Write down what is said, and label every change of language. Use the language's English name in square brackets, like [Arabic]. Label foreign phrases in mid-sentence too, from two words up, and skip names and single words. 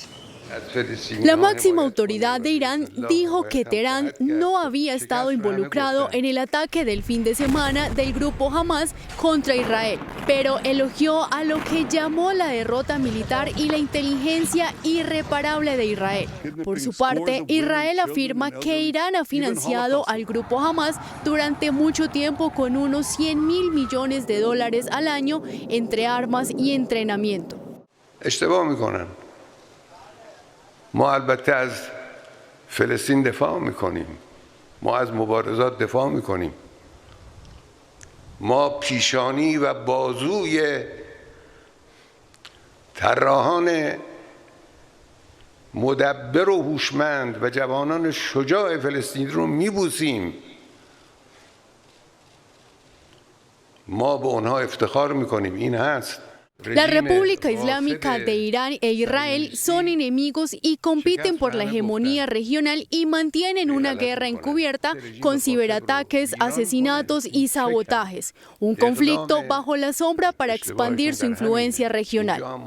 [Spanish] La máxima autoridad de Irán dijo que Teherán no había estado involucrado en el ataque del fin de semana del grupo Hamas contra Israel, pero elogió a lo que llamó la derrota militar y la inteligencia irreparable de Israel. Por su parte, Israel afirma que Irán ha financiado al grupo Hamas durante mucho tiempo con unos $100.000 millones al año entre armas y entrenamiento. [Persian] ما البته از فلسطین دفاع میکنیم ما از مبارزات دفاع میکنیم ما پیشانی و بازوی طراحان مدبر و هوشمند و جوانان شجاع فلسطین رو میبوسیم ما به اونها افتخار میکنیم این هست. [Spanish] La República Islámica de Irán e Israel son enemigos y compiten por la hegemonía regional y mantienen una guerra encubierta con ciberataques, asesinatos y sabotajes. Un conflicto bajo la sombra para expandir su influencia regional.